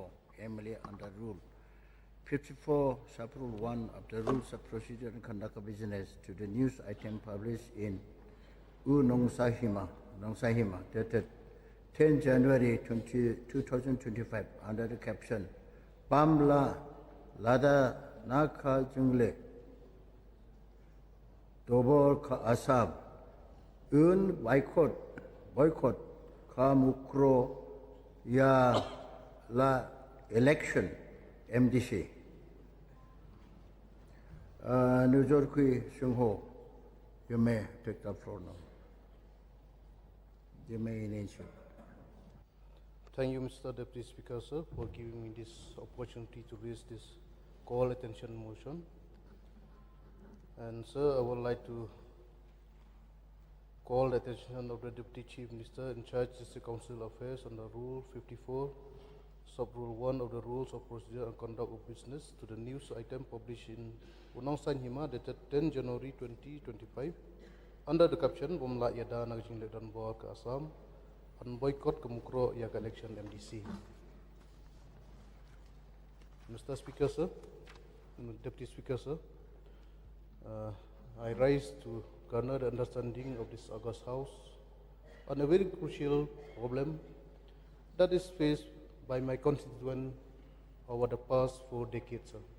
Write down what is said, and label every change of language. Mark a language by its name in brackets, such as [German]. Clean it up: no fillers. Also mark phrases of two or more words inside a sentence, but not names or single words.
[English] MLA under Rule 54, Sub-Rule 1 of the Rules of Procedure and Conduct of Business to the news item published in Nongsahima, dated 10 January 2025 under the caption Bamla Lada Naka Jungle Dobor Ka Asab Un boycott Ka Mukro Ya La election MDC. Nuzorkui Shungho, you may take the floor now. You may initiate. Thank you, Mr. Deputy Speaker, sir, for giving me this opportunity to raise this call attention motion. And sir, I would like to call the attention of the Deputy Chief Minister in charge of the Council Affairs under Rule 54, Sub-Rule 1 of the Rules of Procedure and Conduct of Business to the news item published in Nongsahima dated 10 January 2025 under the caption Bomla Yada Nagajing Ledan Boa Ka Assam on boycott Kemukro Yak election MDC. Mr. Speaker, sir, Deputy Speaker, sir, I rise to garner the understanding of this August House on a very crucial problem that is faced by my constituent over the past 4 decades.